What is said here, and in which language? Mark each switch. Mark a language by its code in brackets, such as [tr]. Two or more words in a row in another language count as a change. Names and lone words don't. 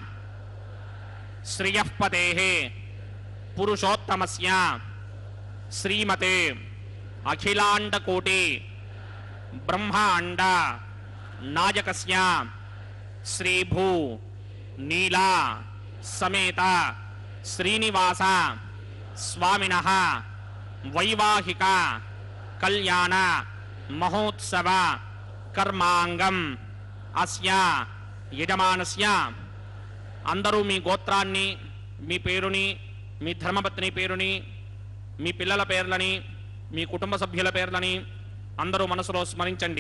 [sa] श्रियःपतेः पुरुषोत्तमस्य श्रीमते अखिलांडकोटि ब्रह्मांड नायकस्य श्रीभू नीला समेत श्रीनिवास स्वामिनः వైవాహిక కళ్యాణ మహోత్సవ కర్మాంగం అస్య యజమానస్య. [te] అందరూ మీ గోత్రాన్ని, మీ పేరుని, మీ ధర్మపత్ని పేరుని, మీ పిల్లల పేర్లని, మీ కుటుంబ సభ్యుల పేర్లని అందరూ మనసులో స్మరించండి.